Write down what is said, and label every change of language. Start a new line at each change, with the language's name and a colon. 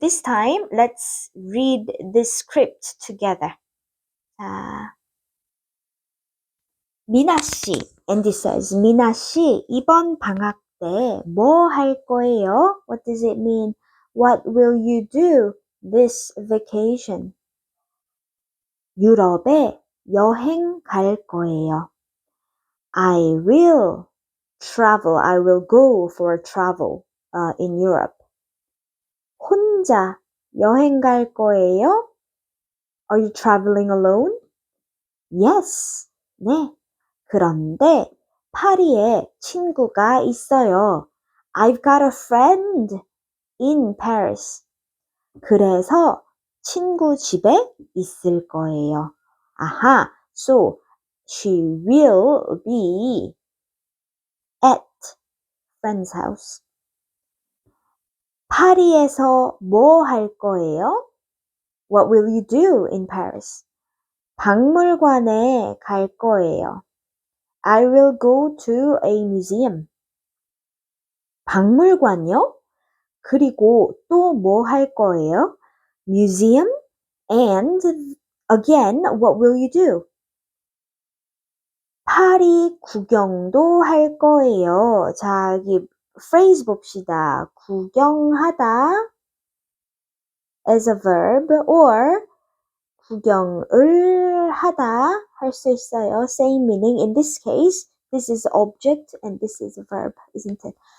English: This time, let's read this script together.
Korean: 미나 씨,
English: Andy says,
Korean: 미나 씨, 이번 방학 때 뭐 할 거예요?
English: What does it mean? What will you do this vacation?
Korean: 유럽에 여행 갈 거예요.
English: I will travel. I will go for travel in Europe.
Korean: 혼자 여행 갈 거예요?
English: Are you traveling alone? Yes.
Korean: 네. 그런데 파리에 친구가 있어요.
English: I've got a friend in Paris.
Korean: 그래서 친구 집에 있을 거예요.
English: 아하, so she will be at friend's house.
Korean: 파리에서 뭐 할 거예요?
English: What will you do in Paris?
Korean: 박물관에 갈 거예요.
English: I will go to a museum.
Korean: 박물관요? 그리고 또 뭐 할 거예요?
English: Museum and again, what will you do?
Korean: 파리 구경도 할 거예요. 자, 여기 phrase 봅시다. 구경하다
English: as a verb or
Korean: 구경을 하다 할 수 있어요.
English: Same meaning. In this case, this is object and this is a verb, isn't it?